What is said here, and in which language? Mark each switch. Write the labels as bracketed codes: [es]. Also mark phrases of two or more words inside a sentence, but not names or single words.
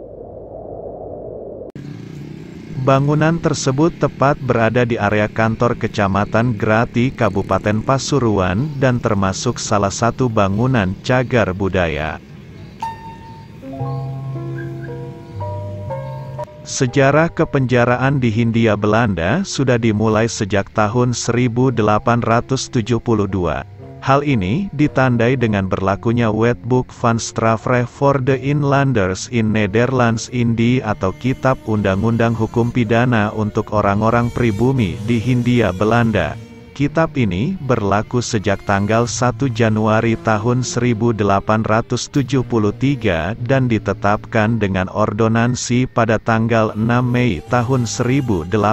[id] Bangunan tersebut tepat berada di area kantor Kecamatan Grati, Kabupaten Pasuruan, dan termasuk salah satu bangunan cagar budaya. Sejarah kepenjaraan di Hindia Belanda sudah dimulai sejak tahun 1872. Hal ini ditandai dengan berlakunya Wetboek van Strafrecht voor de Inlanders in Nederlands Indie atau Kitab Undang-Undang Hukum Pidana untuk orang-orang pribumi di Hindia Belanda. Kitab ini berlaku sejak tanggal 1 Januari tahun 1873 dan ditetapkan dengan ordonansi pada tanggal 6 Mei tahun 1872.